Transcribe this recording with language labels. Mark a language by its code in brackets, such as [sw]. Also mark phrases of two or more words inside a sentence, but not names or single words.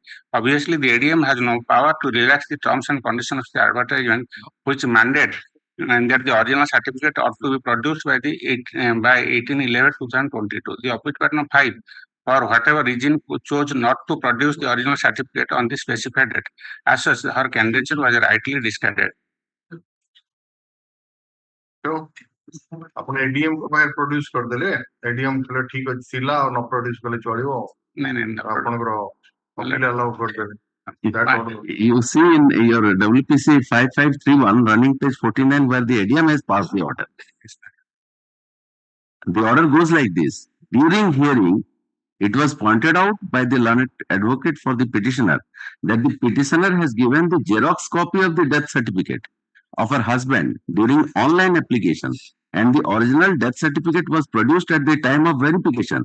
[en] Obviously, the ADM has no power to relax the terms and conditions of the advertisement, which mandate and that the original certificate ought to be produced by 18/11/2022. The opposite partner 5, for whatever reason, chose not to produce the original certificate on the specified date. As such, her candidature was rightly discarded. [or] ଆପଣ ଏଡିଏମ କୁ ବାହାର ପ୍ରୋଡ୍ୟୁସ କରିଦେଲେ ଏଡିଏମ ଥିଲେ ଠିକ ଅଛି ଥିଲା ଆଉ ନ ପ୍ରୋଡ୍ୟୁସ କଲେ ଚଳିବ ଆପଣଙ୍କର [en] appeal allow [or] କରିଦେବେ. [en] You see in your WPC 5531 running page 49 where the ADM has passed the order. The order goes like this. During hearing, it was pointed out by the learned advocate for the petitioner that the petitioner has given the Xerox copy of the death certificate of her husband during online application and the original death certificate was produced at the time of verification.